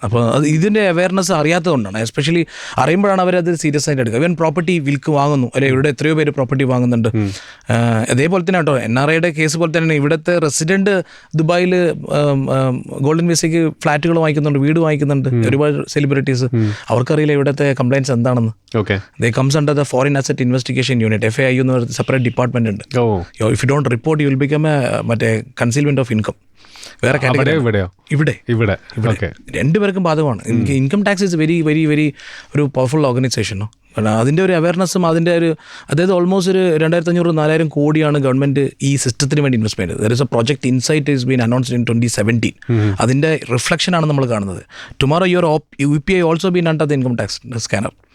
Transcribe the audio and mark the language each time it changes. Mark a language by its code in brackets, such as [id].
[ml] അപ്പോൾ അത് ഇതിൻ്റെ അവയർനെസ് അറിയാത്തതുകൊണ്ടാണ്. എസ്പെഷ്യലി അറിയുമ്പോഴാണ് അവരത് സീരിയസ് ആയിട്ട് എടുക്കുക. ഇവൻ പ്രോപ്പർട്ടി വാങ്ങുന്നു അല്ലെ, ഇവിടെ എത്രയോ പേര് പ്രോപ്പർട്ടി വാങ്ങുന്നുണ്ട്. അതേപോലെ തന്നെ കേട്ടോ NRIയുടെ കേസ് പോലെ തന്നെ ഇവിടുത്തെ റെസിഡൻറ്റ് ദുബായിൽ ഗോൾഡൻ വിസയ്ക്ക് ഫ്ലാറ്റുകൾ വാങ്ങിക്കുന്നുണ്ട്, വീട് വാങ്ങിക്കുന്നുണ്ട് ഒരുപാട് സെലിബ്രിറ്റീസ്. അവർക്കറിയില്ല ഇവിടുത്തെ കംപ്ലയിൻസ് എന്താണെന്ന്. [en] They comes under the Foreign Asset Investigation Unit, [ml] FAIU എന്ന് പറയുന്ന സെപ്പറേറ്റ് ഡിപ്പാർട്ട്മെന്റ് ഉണ്ട്. [en] If you don't report, you will become മറ്റേ concealment of income. [ml] വേറെ ഇവിടെ രണ്ടുപേർക്കും ബാധകമാണ്. [en] income tax is very very very [ml] ഒരു പവർഫുൾ ഓർഗനൈസേഷനോ. അതിൻ്റെ ഒരു അവയർനെസ്സും അതിൻ്റെ ഒരു, അതായത് ഓൾമോസ്റ്റ് ഒരു 2500-4000 കോടിയാണ് ഗവൺമെൻറ് ഈ സിസ്റ്റത്തിന് വേണ്ടി ഇൻവെസ്റ്റ് ചെയ്തത്. [en] There is a project insight is been announced in 2017. [ml] അതിൻ്റെ റിഫ്ലക്ഷനാണ് നമ്മൾ കാണുന്നത്. [en] Tomorrow your UPI also been under the income tax scanner.